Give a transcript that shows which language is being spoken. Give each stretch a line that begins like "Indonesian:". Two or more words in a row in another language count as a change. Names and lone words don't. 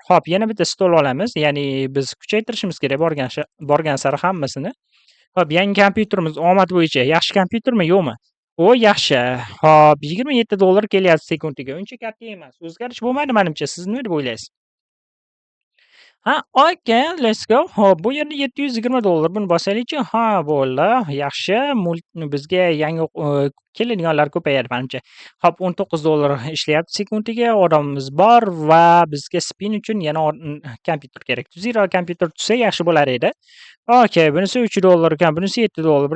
Uzbek: Hop, yana bitta stol olamiz. Ya'ni biz kuchaytirishimiz kerak borgan sari hammasini. Hop, yangi kompyuterimiz omad bo'yicha. Yaxshi kompyutermi, yo'qmi? O, yaxshi. Hop, $27 kelyapti sekundiga. Uncha katta emas. O'zgarish bo'lmaydi menimcha. Siz nima deb o'ylaysiz? Ha,
English: okay, let's go.
Uzbek: Hop, bu yerda $720 buni bosaylikchi. Ha, bo'ldi. Yaxshi. Bizga yangi keladiganlar ko'payadi menimcha. Hop, $19 ishlayapti sekundiga. Odamimiz bor va bizga spin uchun yana kompyuter kerak. Zero kompyuter tushsa yaxshi bo'lar edi. Okay, bunisi $3 ekan, bunisi $7.